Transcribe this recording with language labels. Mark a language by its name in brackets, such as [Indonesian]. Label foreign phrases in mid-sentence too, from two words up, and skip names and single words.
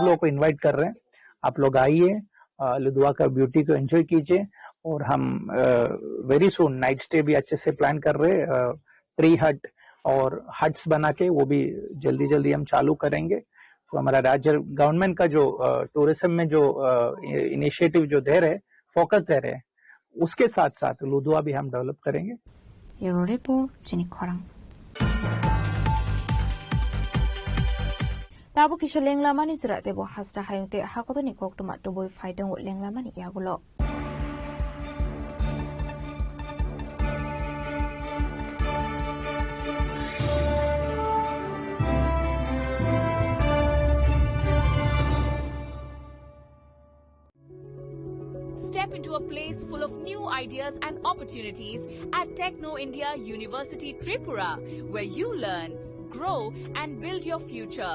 [Hindi] लोगों को इनवाइट कर रहे हैं आप लोग आइए लुधवा का ब्यूटी को एंजॉय कीजिए और हम [English] very soon night stay [Hindi] भी अच्छे से प्लान कर रहे हैं [English] tree hut [Hindi] और हट्स बना के वो भी जल्दी जल्दी हम चालू करेंगे तो हमारा राज्य गवर्नमेंट का जो टूरिज्म में जो इनिशिएटिव जो दे रहे फोकस दे रहे हैं उसके साथ साथ लुधवा भी हम डेवलप करेंगे [Kok Borok] Euro report Jenny Korang Tabu kisha lenglamani surat debo hasra hayungte hakoto ni koktuma tuboi faidang lenglamani yagulo [English] Step into a place full of new ideas and opportunities at Techno India University Tripura, where you learn, grow and build your future.